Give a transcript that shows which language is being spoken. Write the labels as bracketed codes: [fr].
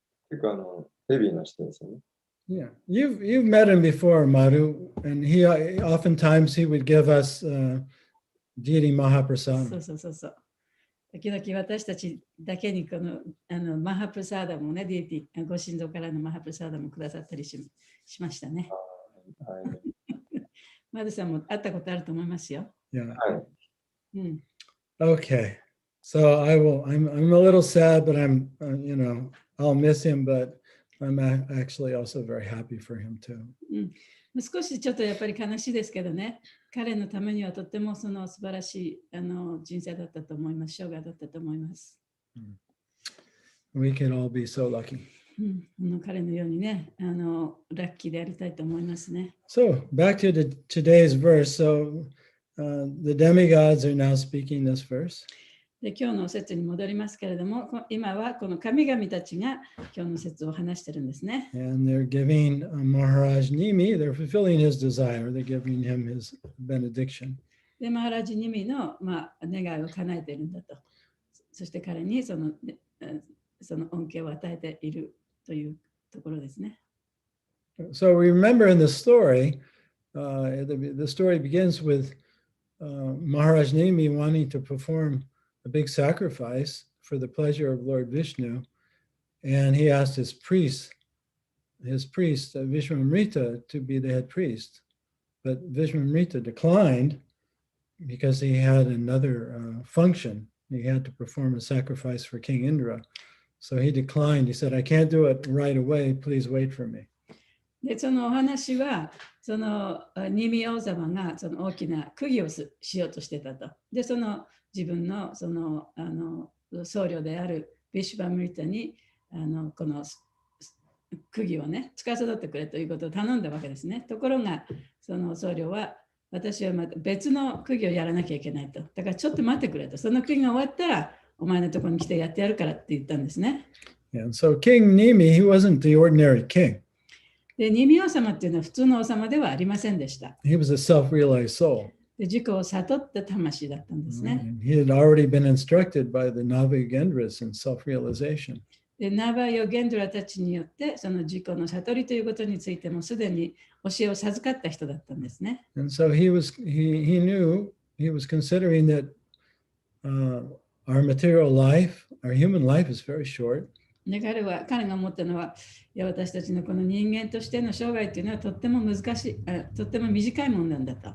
[ja] 結構ヘビーな人ですよね。 [en] Yeah. You've met him before, Madhu, and oftentimes he would give us deity [ja] そ [en] Mahaprasad. [ja] うそう。時々私たちだけにこのマハプラサーダもね、ディエティご神像からのマハプラサーダもくださったりしましたね。はい。マドさんも会ったことあると思いますよ。 [en] Yeah. [ja] はい。うん。 [en] Okay. So I'm a little sad, but I'll miss him, but I'm actually also very happy for him too. [ja] 少しちょっとやっぱり悲しいですけどね、彼のためにはとってもその素晴らしい人生だったと思います、生涯だったと思います。 [en] We can all be so lucky. [ja] 彼のようにね、ラッキーでありたいと思いますね。 [en] So back to today's verse. So the demigods are now speaking this verse. [ja] で今日の説に戻りますけれども、今はこの神々たちが今日の説を話してるんですね。 [en] And they're giving Maharaj Nimi, they're fulfilling his desire. They're giving him his benediction. [ja] で、マハラジニミの、願いを叶えているんだと。そして彼にその恩恵を与えているというところですね。 [en] So we remember in the story, the story begins with Maharaj Nimi wanting to perform a big sacrifice for the pleasure of Lord Vishnu, and he asked his priest Vishwamrita, to be the head priest, but Vishwamrita declined because he had another function. He had to perform a sacrifice for King Indra, so he declined. He said, "I can't do it right away. Please wait for me." [ja] で、そのお話は、そのニミ王様がその大きな釘をしようとしてたと。で、その自分のその僧侶であるビシュバムリタにこの釘をね、司ってくれということを頼んだわけですね。ところが、その僧侶は、私はまた別の釘をやらなきゃいけないと。だからちょっと待ってくれと。その釘が終わったら、お前のところに来てやってやるからって言ったんですね。 [en] And so King Nimi, he wasn't the ordinary king. [ja] で、ニミ王様っていうのは普通の王様ではありませんでした。 [en] He was a self-realized soul. [ja] で、自己を悟った魂だったんですね。 [en] And he had already been instructed by the Navagendras in self-realization. [ja] で、ナバヨゲンドラたちによって、その自己の悟りということについてもすでに教えを授かった人だったんですね。 [en] And so he knew, he was considering that our material life, our human life is very short. [ja] で、彼が思ったのは、いや、私たちのこの人間としての生涯というのはとっても難しい、とっても短いものなんだと。